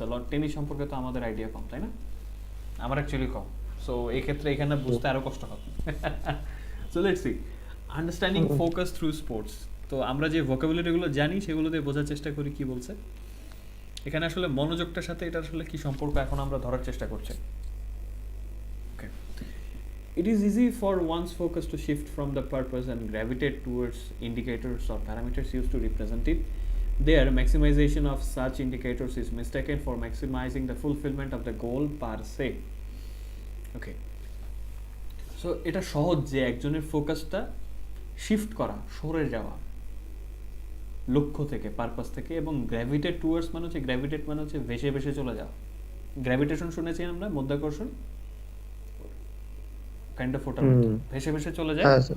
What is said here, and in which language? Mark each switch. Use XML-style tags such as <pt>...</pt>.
<bn>আর loan tennis সম্পর্কে তো আমাদের আইডিয়া কম, তাই না? আমার অ্যাকচুয়ালি কম। সো এই ক্ষেত্রে এখানে বুঝতে আরো কষ্ট হবে।</bn> <en>So let's see, understanding focus through sports.</en> <bn>তো আমরা যে ভোকাবুলারিগুলো জানি সেগুলো দিয়ে বোঝার চেষ্টা করি কি বলছে। এখানে আসলে মনোযোগটার সাথে এটা আসলে কি সম্পর্ক এখন আমরা ধরার চেষ্টা করছি।</bn> <en>Okay, it is easy for one's focus to shift from the purpose and gravitate towards indicators or parameters used to represent it. There, maximization of such indicators is mistaken for maximizing the fulfillment of the goal per se. Okay.</en> <bn>So, এটা সহজ যে একজনের ফোকাসটা shift করা, সরে যাওয়া লক্ষ্য থেকে, পারপাস থেকে। এবং গ্র্যাভিটেট টুয়ার্ডস মানে হচ্ছে, গ্র্যাভিটেট মানে হচ্ছে ভেসে ভেসে চলে যাওয়া। গ্র্যাভিটেশন শুনেছি আমরা, মধ্যাকর্ষণ, কাইন্ড অফ ওটার মতো ভেসে ভেসে চলে যায়।</bn>